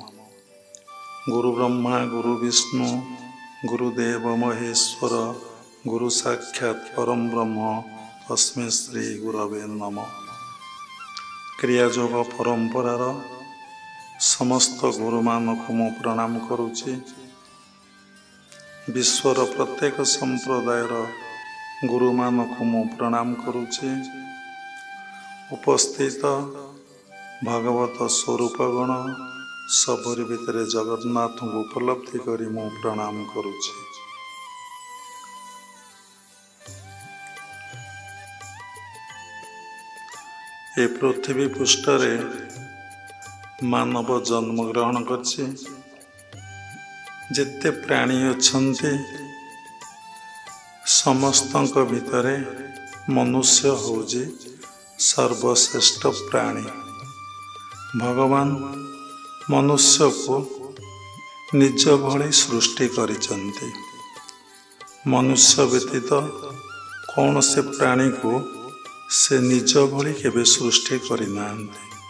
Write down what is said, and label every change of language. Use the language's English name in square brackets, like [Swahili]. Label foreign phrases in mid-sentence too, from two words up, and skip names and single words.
[Sanskrit] गुरु ब्रह्मा गुरु विष्णु गुरुदेव महेश्वर गुरु साक्षात् परम ब्रह्म तस्मै श्री गुरवे नमः। [Odia] କ୍ରିୟାଯୋଗ ପରମ୍ପରାର ସମସ୍ତ ଗୁରୁମାନଙ୍କୁ ମୁଁ ପ୍ରଣାମ କରୁଛି। ବିଶ୍ୱର ପ୍ରତ୍ୟେକ ସମ୍ପ୍ରଦାୟର ଗୁରୁମାନଙ୍କୁ ମୁଁ ପ୍ରଣାମ କରୁଛି। ଉପସ୍ଥିତ ଭାଗବତ ସ୍ୱରୂପଗଣ ସବୁରି ଭିତର ଜଗନ୍ନାଥଙ୍କୁ ଉପଲବ୍ଧି କରି ମୁଁ ପ୍ରଣାମ କରୁଛି। ଏ ପୃଥିବୀ ପୃଷ୍ଠରେ ମାନବ ଜନ୍ମ ଗ୍ରହଣ କରୁଛି। ଯେତେ ପ୍ରାଣୀ ଅଛନ୍ତି ସମସ୍ତଙ୍କ ଭିତରେ ମନୁଷ୍ୟ ହେଉଛି ସର୍ବଶ୍ରେଷ୍ଠ ପ୍ରାଣୀ। ଭଗବାନ ମନୁଷ୍ୟକୁ ନିଜ ଭଳି ସୃଷ୍ଟି କରିଛନ୍ତି। ମନୁଷ୍ୟ ବ୍ୟତୀତ କୌଣସି ପ୍ରାଣୀକୁ ସେ ନିଜ ଭଳି କେବେ ସୃଷ୍ଟି କରିନାହାନ୍ତି।